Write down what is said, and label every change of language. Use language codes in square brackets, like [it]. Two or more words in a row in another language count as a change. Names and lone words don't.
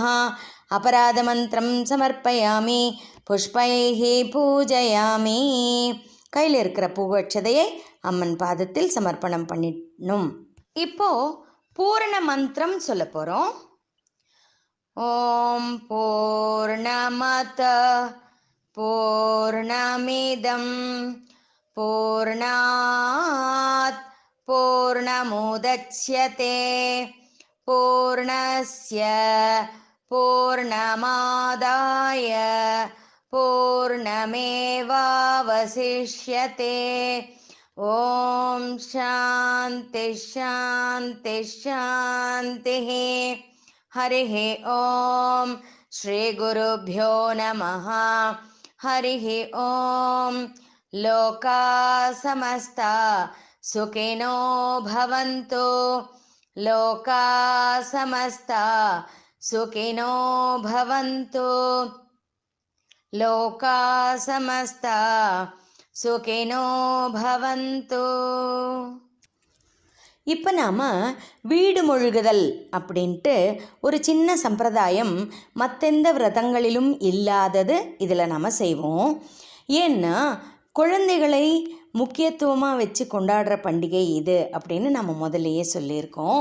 [sa] अपराध मन्त्रं समर्पयामि पुष्पैः पूजयामि. [ta] கையில் இருக்கிற பூவட்சதையை அம்மன் பாதத்தில் சமர்ப்பணம் பண்ணிடணும். இப்போ பூரண மந்திரம் சொல்ல போகிறோம். [sa] ॐ पूर्णमदः पूर्णमिदं पूर्णात् पूर्णमुदच्यते पूर्णस्य पूर्णमादाय पूर्णमेवावशिष्यते. ॐ शान्तिः शान्तिः शान्तिः. हरिः ॐ श्री गुरुभ्यो नमः. हरिः ॐ. लोकाः समस्ताः सुखिनो भवन्तु. लोकाः समस्ताः सुखिनो भवन्तु. लोकाः समस्ताः सुखिनो भवन्तु. [ta] இப்போ நாம் வீடு மொழுகுதல் அப்படின்ட்டு ஒரு சின்ன சம்பிரதாயம் மற்றெந்த விரதங்களிலும் இல்லாதது இதில் நாம் செய்வோம். ஏன்னா குழந்தைகளை முக்கியத்துவமாக வச்சு கொண்டாடுற பண்டிகை இது அப்படின்னு நம்ம முதல்லையே சொல்லியிருக்கோம்.